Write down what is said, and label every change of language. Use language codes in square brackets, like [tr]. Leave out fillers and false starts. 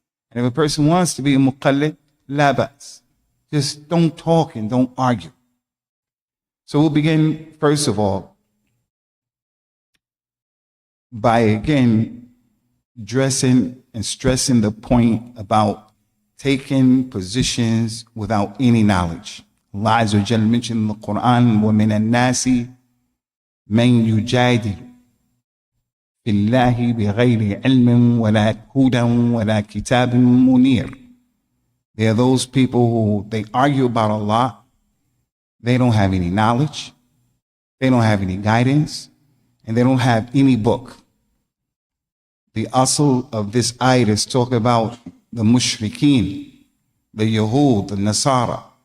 [en] And if a person wants to be a muqallid, la ba'as. Just don't talk and don't argue. So we'll begin, first of all, by again addressing and stressing the point about taking positions without any knowledge. Allah Azza wa Jalla mentioned in the Quran, [ar] وَمِنَ النَّاسِ مَنْ يُجَادِلُ فِي اللَّهِ بِغَيْرِ عِلْمٍ وَلَا هُدًى وَلَا كِتَابٍ مُنِيرٍ. [en] There are those people who they argue about Allah. They don't have any knowledge. They don't have any guidance. And they don't have any book. The asl of this ayat is talking about the mushrikeen, the Yahud, the Nasara.